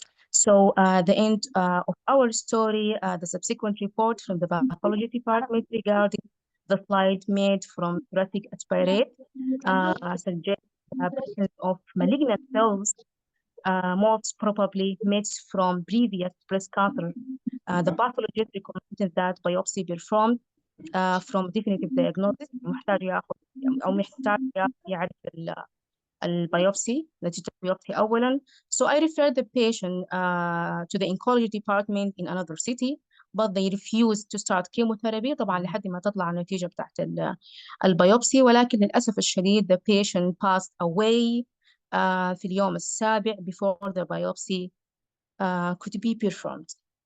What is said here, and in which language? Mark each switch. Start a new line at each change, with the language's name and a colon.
English: So the end of our story, the subsequent report from the pathology department regarding the slide made from thoracic aspirate suggests the presence of malignant cells, most probably made from previous breast cancer. The pathologist recommended that biopsy performed from definitive diagnosis.
Arabic: محتاج ياخذ أو محتاج يعرف البيوبسي نتيجة البيوبسي أولاً.
English: So I referred the patient to the oncology department in another city, but they refused to start chemotherapy
Arabic: طبعاً لحد ما تطلع النتيجة بتاعت البيوبسي. ولكن للأسف الشديد
English: the patient passed away
Arabic: في اليوم السابع
English: before the biopsy could be performed.